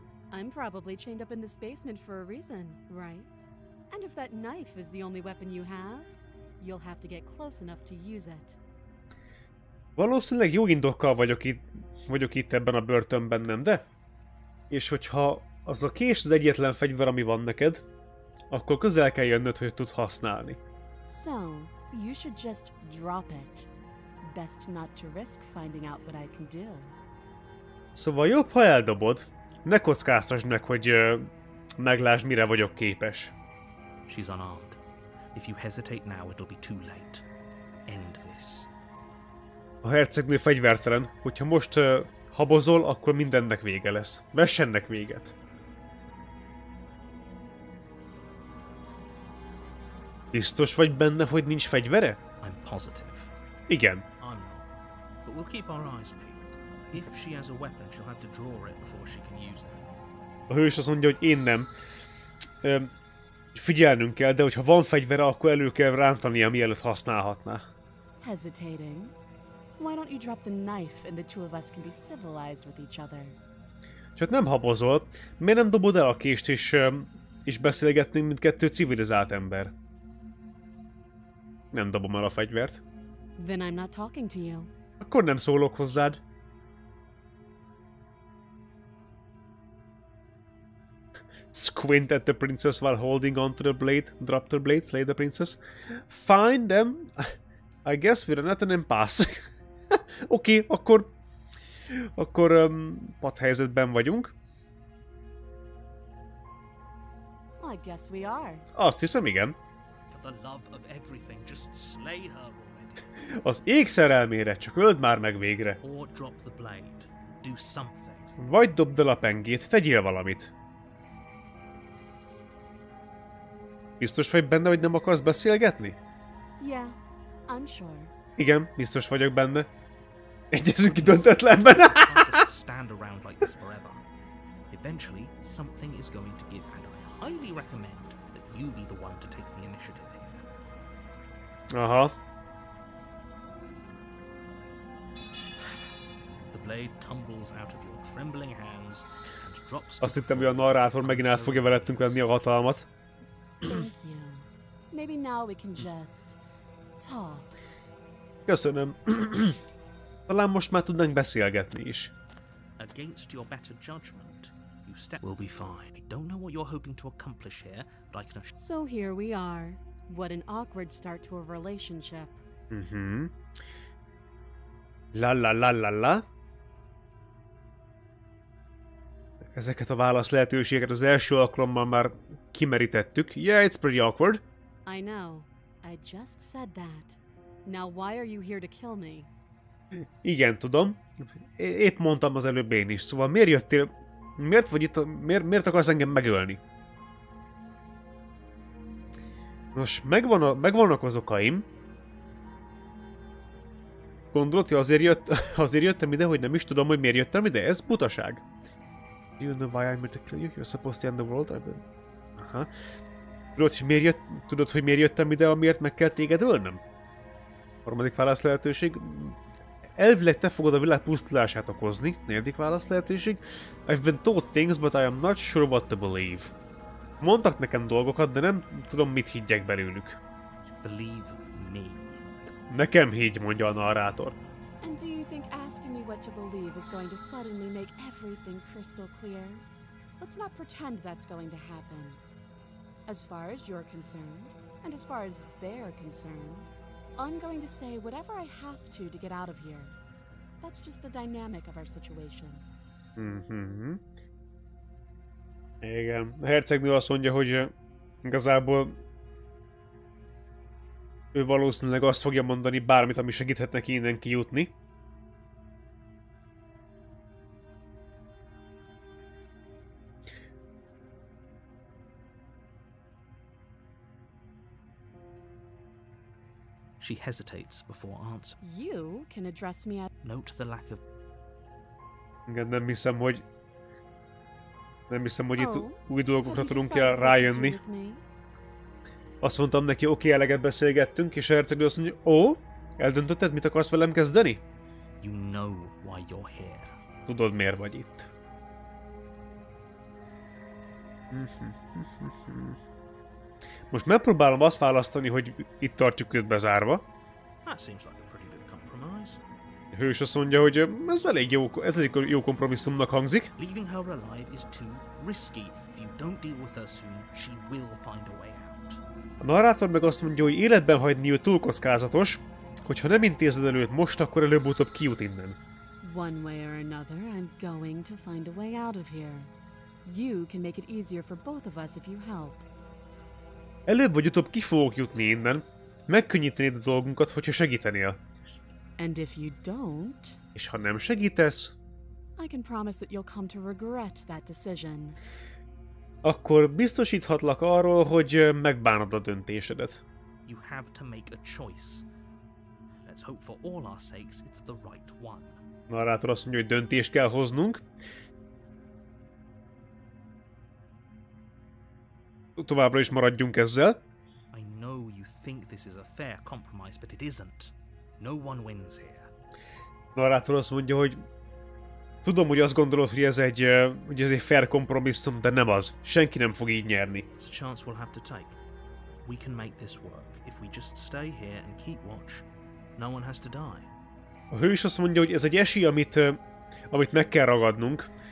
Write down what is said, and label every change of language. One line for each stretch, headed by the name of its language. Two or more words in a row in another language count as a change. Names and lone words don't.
English: I'm probably chained up in this basement for a reason, right? And if that knife is the only weapon you have, you'll have to get close enough to use it.
Hungarian: Valószínűleg jó indokkal vagyok itt ebben a börtönben, nem de? És hogyha az a kés az egyetlen fegyver, ami van neked, akkor közel kell jönnöd, hogy tud használni.
English: So, you should just drop it. Best not to risk finding out what I can do.
Hungarian: Szóval jobb, ha eldobod. Ne kockáztasd meg, hogy meglásd, mire vagyok képes.
English: She's unarmed. If you hesitate now, it'll be too late. End this.
Hungarian: A hercegnő fegyvertelen. Hogyha most habozol, akkor mindennek vége lesz. Vessennek véget. Biztos vagy benne, hogy nincs fegyvere?
English: I'm positive.
Hungarian: Igen.
English: I'm not. But we'll keep our eyes peeled. If she has a weapon, she'll have to draw it before she can use it.
Hungarian: A hős azt mondja, hogy én nem. Figyelnünk kell, de hogyha van fegyvere, akkor elő kell rántania, mielőtt használhatná.
English: Hesitating? Why don't you drop the knife and the two of us can be civilized with each other?
Hungarian: Csak nem habozol. Miért nem dobod el a kést és beszélgetnénk, mint kettő civilizált ember? Nem dobom el a fegyvert.
English: Then I'm not talking to you.
Hungarian: Akkor nem szólok hozzád.
English: Squint at the princess while holding onto the blade. Drop the blade, slay the princess. Fine, then. I guess we're not an impasse.
Hungarian: Oké, akkor padhelyzetben vagyunk.
English: I guess we are.
Hungarian: Azt hiszem, igen.
English: For the love of everything, just slay her already.
Hungarian: Az ég szerelmére, csak öld már meg végre.
English: Or drop the blade. Do something.
Hungarian: Vagy dobd el a pengét, tegyél valamit. Biztos vagy benne, hogy nem akarsz beszélgetni?
English: Yeah, I'm sure.
Hungarian: Igen, biztos vagyok benne. Egyezünk ki döntetlenben.
English: Can't just stand around like this forever. Eventually, something is going to give, and I highly recommend that you be the one to take the initiative here. Aha. The blade tumbles out of your trembling hands and drops.
Hungarian: Azt hittem, hogy a narrátor megint át fogja velettünk venni a hatalmat.
English: Thank you. Maybe now we can just talk.
Hungarian: Köszönöm. Talán most már tudnánk beszélgetni is.
English: Against your better judgment, you step. We'll be fine. I don't know what you're hoping to accomplish here, but I can assure. So here we are. What an awkward start to a relationship. La la la la la.
Hungarian: Ezeket a válasz lehetőségeket az első alkalommal már kimerítettük.
English: Yeah, it's pretty awkward. I know. I just said that. Now why are you here to kill me?
Hungarian: Igen, tudom. Épp mondtam az előbb én is. Szóval miért jöttél? Miért vagy itt? Miért akarsz engem megölni? Nos, megvannak az okaim. Gondolod, hogy azért jöttem ide, hogy nem is tudom, hogy miért jöttem ide? Ez butaság.
English: Do you know why I'm here to kill you? You're supposed to end the world? Aha.
Hungarian: Tudod, hogy miért jöttem ide, amiért meg kell téged ölnöm? Harmadik válasz lehetőség. Elvileg te fogod a világ pusztulását okozni. Negyedik válasz lehetőség.
English: I've been told things, but I am not sure what to believe.
Hungarian: Mondtak nekem dolgokat, de nem tudom, mit higgyek belőlük.
English: Believe me.
Hungarian: Nekem higgy, mondja a narrátor.
English: And do you think asking me what to believe is going to suddenly make everything crystal clear? Let's not pretend that's going to happen. As far as you're concerned, and as far as they're concerned, I'm going to say whatever I have to get out of here. That's just the dynamic of our situation.
Hungarian: Igen. A hercegnő azt mondja, hogy igazából ő valószínűleg azt fogja mondani bármit, ami segíthet neki innen kijutni.
English: She hesitates before answering. You can address me at... Note the lack of...
Hungarian: Igen, nem hiszem, hogy itt új dolgokra
English: have you
Hungarian: tudunk
English: decided what to do
Hungarian: rájönni.
English: with me?
Hungarian: Azt mondtam neki, oké, eleget beszélgettünk, és a hercegnő azt mondja, ó, eldöntötted, mit akarsz velem kezdeni?
English: You know why you're here.
Hungarian: Tudod, miért vagy itt. Most megpróbálom azt választani, hogy itt tartjuk őt bezárva.
English: That seems like a pretty good compromise.
Hungarian: A hős azt mondja, hogy ez elég jó kompromisszumnak hangzik.
English: Leaving her alive is too risky. If you don't deal with her soon, she will find a way out.
Hungarian: A narrátor meg azt mondja, hogy életben hagyni őt túl kockázatos, hogyha nem intézed el őt most, akkor előbb-utóbb kijut innen.
English: One way or another, I'm going to find a way out of here. You can make it easier for both of us if you help.
Hungarian: Előbb vagy utóbb ki fogok jutni innen. Megkönnyítenéd a dolgunkat, hogyha segítenél.
English: And if you don't,
Hungarian: És ha nem segítesz,
English: I can promise that you'll come to regret that decision.
Hungarian: akkor biztosíthatlak arról, hogy megbánod a döntésedet.
English: You have to make a choice. Let's hope for all our sakes it's the right one.
Hungarian: Narrátor azt mondja, hogy döntést kell hoznunk. Továbbra is maradjunk ezzel.
English: I know you think this is a fair compromise, but it isn't. No one wins here.
Hungarian: Narrátor azt mondja, hogy tudom, hogy azt gondolod, hogy ez egy fair kompromisszum, de nem az. Senki nem fog így nyerni.
English: It's a chance we'll have to take. We can make this work if we just stay here and keep watch. No one has to die.
Hungarian: A hős azt mondja, hogy ez egy esély, amit meg kell ragadnunk.